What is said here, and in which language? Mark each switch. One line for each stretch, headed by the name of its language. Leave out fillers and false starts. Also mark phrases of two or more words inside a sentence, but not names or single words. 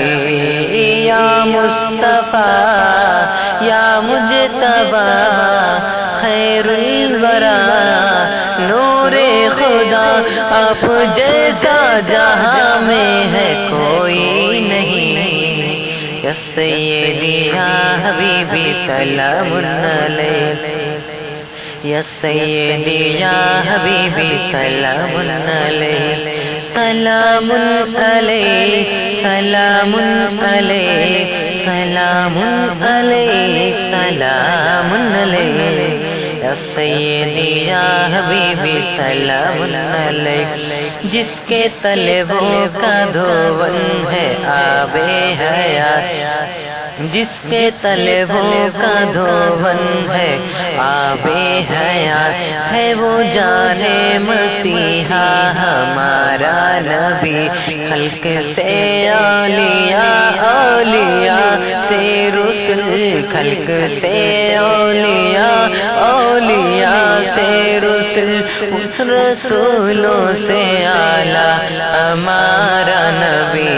Arabic: یا مصطفیٰ یا مجتبیٰ
Urdu: خیر الورا نور خدا، آپ جیسا جہاں میں ہے کوئی نہیں۔
Arabic: یا سیدی یا حبیبی سلام علیک، یا سیدی یا حبیبی سلام علیک، سلام علیک، سلام علیک، سلام علیک، سلام علیک، یا سیدی یا حبیبی سلام علیک۔
Urdu: جس کے طلبوں کا دھون ہے آب حیات، جس کے طلبوں کا دھون ہے آب حیات، ہے وہ جان مسیحا ہمارا نبی، خلق سے اولیاء، اولیاء سے رسل، خلق سے اولیاء، اولیاء سے رسل، رسولوں سے اعلیٰ ہمارا نبی۔